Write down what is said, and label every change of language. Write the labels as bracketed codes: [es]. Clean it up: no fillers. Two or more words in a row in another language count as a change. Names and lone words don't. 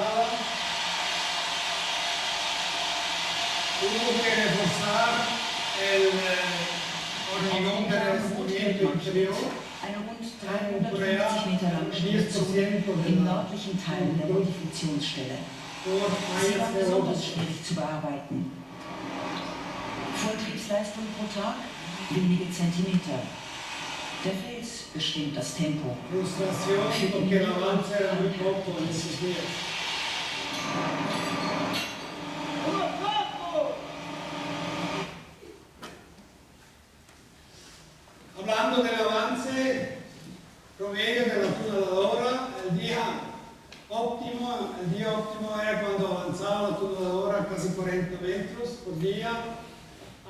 [de] Eine rund 350 Meter lange Stürzone im nördlichen Teil der Modifikationsstelle. Sie war besonders schwierig zu bearbeiten. Vortriebsleistung pro Tag wenige Zentimeter. Der Fels bestimmt das Tempo. Für die Minuten [es] Hablando del avance promedio de la tuneladora, el día óptimo era cuando avanzaba la tuneladora casi 40 metros por día.